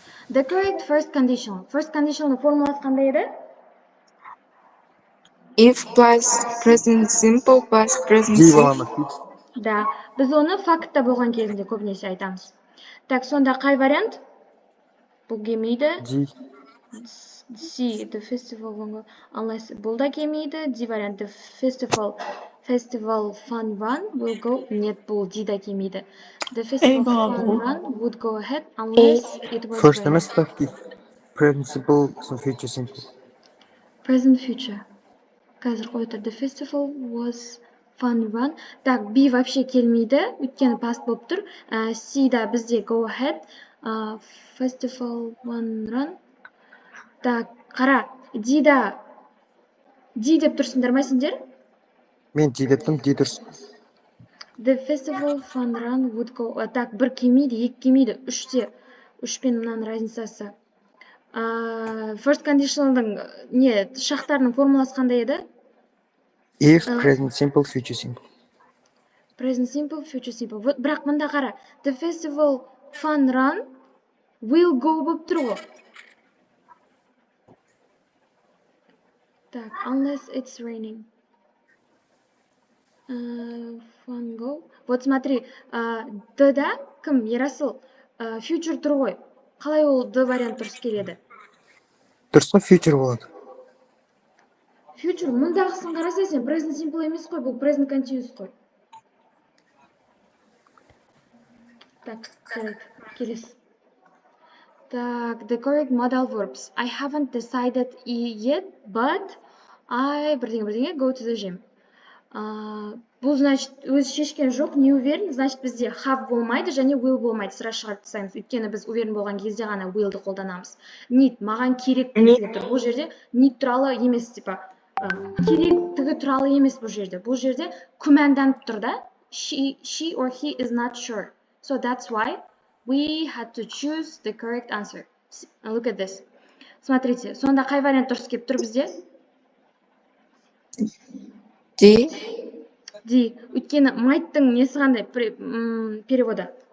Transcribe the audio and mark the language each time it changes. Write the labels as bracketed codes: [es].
[en] The correct first conditional. [kk] First conditional формуласы қандай еді? [en] If plus present simple plus present simple. [kk] Да, біз оны фактта болған кезінде көбінесе айтамыз. Так, сонда қай вариант? Бұл келмейді. [en] C, the festival, unless [kk] бұл да келмейді. [en] D вариант, the festival fun run will go. [kk] Нет, бұл D да келмейді. [en] The festival fun run would go ahead unless it was First raining. semester, present simple, future simple. Present future. [kk] Қазір қойды. [en] The festival was fun run. [ru] Так, [kk] B [ru] вообще [kk] келмейді, өйткені past болып тұр. [en] C да бізде go ahead. Festival fun run. Так, қара. [kk] D деп тұрсыңдар ма сендер? Мен D дептім, D дұрыс. [en] The festival fun run would go. [kk] Так, бір келмейді, екі келмейді, үште. Үшпен мынаның разницасы. First conditionalдың шақтарының формуласы қандай еді? [en] If, present simple, future simple. Present simple, future simple. [kk] Бірақ мында қара. [en] The festival fun run will go [kk] болып тұр ғой. [en] Так, unless it's raining. [kk] Fun go. Вот смотри, D-да кім? Ерасыл. Future тұр ғой. Қалай ол D вариант дұрыс келеді? Дұрыс қой, future болады. Future, мұндағысын қараса сен present simple емес қой, бұл present continuous қой. Так, жарайды, келесі. [en] Так, the correct modal verbs. I haven't decided yet, but I бірдеңе go to the gym. [kk] Бұл, значит, өзі шешкен жоқ, [ru] не уверен, [kk] значит, бізде have болмайды, және will болмайды. Сыра шығарып тастаймыз. Өйткені біз уверен болған кезде ғана willді қолданамыз. Need, маған керек деп тұр. Бұл жерде need туралы емес, типа, керектігі туралы емес бұл жерде. Бұл жерде күмәнданып тұр да. [en] She or he is not sure. So that's why we had to choose the correct answer. Look at this. [kk] Смотрите, сонда қай вариант дұрыс келіп тұр бізде? [en] D. D. [kk] Өйткені might'тың несі қандай переводы?